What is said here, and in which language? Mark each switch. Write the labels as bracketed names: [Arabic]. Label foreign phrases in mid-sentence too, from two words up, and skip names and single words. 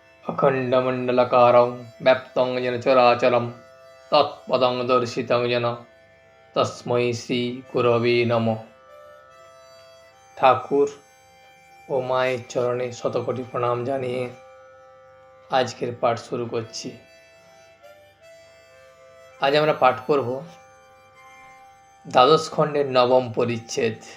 [Sanskrit] अखण्डमण्डलकारं व्याप्तं येन चराचरं तत्पदं दर्शितं येन তস্मै শ্রী গুরবে নমঃ। [Bangla] ঠাকুর ও মায়ের চরণে শতকোটি প্রণাম জানিয়ে আজকের পাঠ শুরু করছি। আজ আমরা পাঠ করব দ্বাদশ খণ্ডের নবম পরিচ্ছেদ।